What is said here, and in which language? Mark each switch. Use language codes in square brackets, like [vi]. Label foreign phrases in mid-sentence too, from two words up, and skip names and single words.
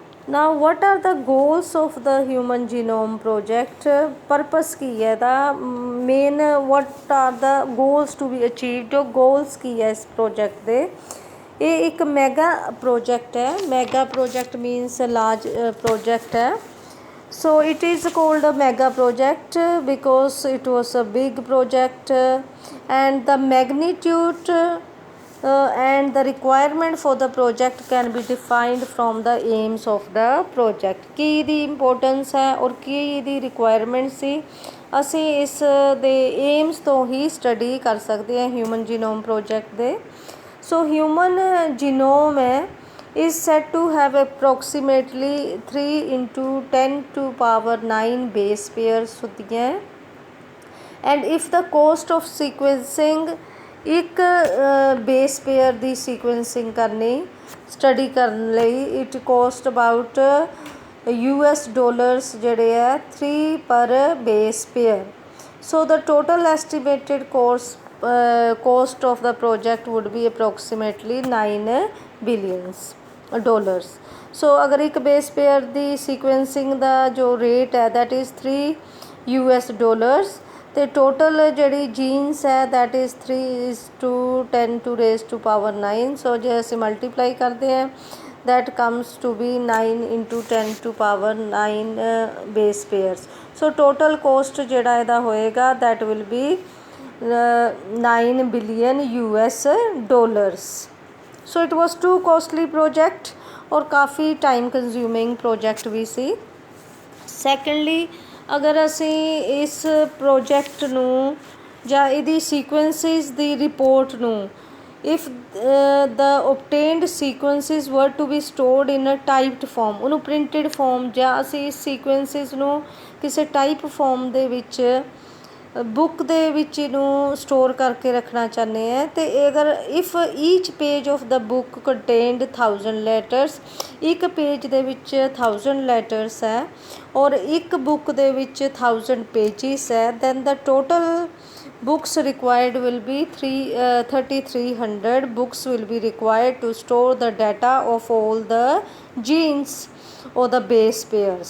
[en] Now what are the goals of the human genome project? Purpose [pa] ਕੀ ਹੈ ਦਾ [en] main what are the goals to be achieved? [pa] ਜੋ goals ਕੀ ਹੈ ਇਸ project ਦੇ, ਇਹ ਇੱਕ [en] mega project [pa] ਹੈ. [en] mega project means large project [pa] ਹੈ. [en] So it is called a mega project because it was a big project and the magnitude and the requirement for the project can be defined from the aims of the project. [pa] ਕੀ ਇਹਦੀ ਇੰਪੋਰਟੈਂਸ ਹੈ ਔਰ ਕੀ ਇਹਦੀ ਰਿਕੁਆਇਰਮੈਂਟ ਸੀ, ਅਸੀਂ ਇਸ ਦੇ ਏਮਸ ਤੋਂ ਹੀ ਸਟੱਡੀ ਕਰ ਸਕਦੇ ਹਾਂ ਹਿਊਮਨ ਜੀਨੋਮ ਪ੍ਰੋਜੈਕਟ ਦੇ. [en] So human genome ਹੈ is said to have approximately 3 into 10 to power 9 base pairs ਹੁੰਦੀਆਂ, and if the cost of sequencing [pa] ਇੱਕ ਬੇਸ ਪੇਅਰ ਦੀ ਸੀਕੁਐਂਸਿੰਗ ਕਰਨੀ ਸਟੱਡੀ ਕਰਨ ਲਈ [en] it cost about $US [pa] ਜਿਹੜੇ ਹੈ [en] 3 per base pair. So the total estimated cost of the project would be approximately $9 billion. [pa] ਸੋ ਅਗਰ ਇੱਕ [en] base pair [pa] ਦੀ ਸੀਕੁਐਂਸਿੰਗ ਦਾ ਜੋ ਰੇਟ ਹੈ [en] that is $3 [pa] ਤੇ ਟੋਟਲ ਜਿਹੜੀ ਜੀਨਸ ਹੈ [en] that is 3:10 to raised to power 9. [pa] ਸੋ ਜੇ ਅਸੀਂ ਮਲਟੀਪਲਾਈ ਕਰਦੇ ਹਾਂ [en] that comes to be 9 into 10 to power 9 base pairs. So total cost [pa] ਜਿਹੜਾ ਇਹਦਾ ਹੋਏਗਾ [en] that will be $9 billion. So it was too costly project [pa] ਔਰ ਕਾਫ਼ੀ [en] time consuming project [pa] ਭੀ ਸੀ. ਸੈਕੰਡਲੀ ਅਗਰ ਅਸੀਂ ਇਸ ਪ੍ਰੋਜੈਕਟ ਨੂੰ ਜਾਂ ਇਹਦੀ ਸੀਕੁਐਂਸਿਸ ਦੀ ਰਿਪੋਰਟ ਨੂੰ [en] If the obtained sequences were to be stored in a typed form, [pa] ਉਹਨੂੰ [en] printed form [pa] ਜਾਂ ਅਸੀਂ ਇਸ ਸੀਕੁਐਂਸਿਸ ਨੂੰ ਕਿਸੇ [en] type form [pa] ਦੇ ਵਿੱਚ ਬੁੱਕ ਦੇ ਵਿੱਚ ਇਹਨੂੰ ਸਟੋਰ ਕਰਕੇ ਰੱਖਣਾ ਚਾਹੁੰਦੇ ਹਾਂ ਅਤੇ ਅਗਰ [en] If each page of the book contained 1000 letters, [pa] ਇੱਕ ਪੇਜ ਦੇ ਵਿੱਚ 1000 ਲੈਟਰਸ ਹੈ ਔਰ ਇੱਕ ਬੁੱਕ ਦੇ ਵਿੱਚ 1000 ਪੇਜਿਸ ਹੈ, [en] Then the total books required will be 3300 books will be required to store the data of all the genes or the base pairs.